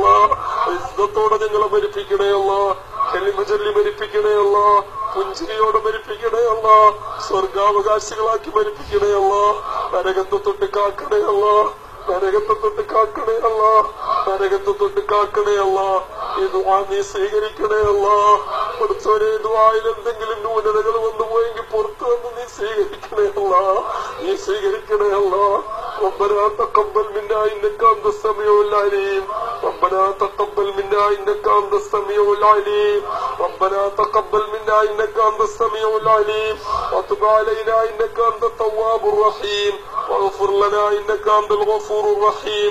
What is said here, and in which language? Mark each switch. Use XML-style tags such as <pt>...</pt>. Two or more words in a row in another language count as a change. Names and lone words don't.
<ml>ഇസ്സത്തോടെ ഞങ്ങളെ മരിപ്പിക്കണേ അല്ല, കലിമ ചൊല്ലി മരിപ്പിക്കണേ അല്ല, പുഞ്ചിരിയോടെ മരിപ്പിക്കണേ അല്ല, സ്വർഗാവകാശികളാക്കി മരിപ്പിക്കണേ അല്ല, നരകത്തെ തൊട്ട് കാക്കണേ അല്ല, നരകത്തെ തൊട്ട് കാക്കണേ അല്ല, നരകത്തെ തൊട്ട് കാക്കണേ അല്ല. ഈ ദുആ നീ സ്വീകരിക്കണേ അല്ല. പഠിച്ചവരെ, ദുആയിൽ എന്തെങ്കിലും ന്യൂനതകൾ വന്നുപോയെങ്കിൽ പുറത്തു വന്ന് നീ സ്വീകരിക്കണേ അല്ല, നീ സ്വീകരിക്കണേ അല്ല.</ml> <ar>ربنا تقبل منا إنك أنت السميع العليم، ربنا تقبل منا إنك أنت السميع العليم، ربنا تقبل منا إنك أنت السميع العليم، وتب علينا إنك أنت التواب الرحيم، واغفر لنا إنك أنت الغفور الرحيم.</ar>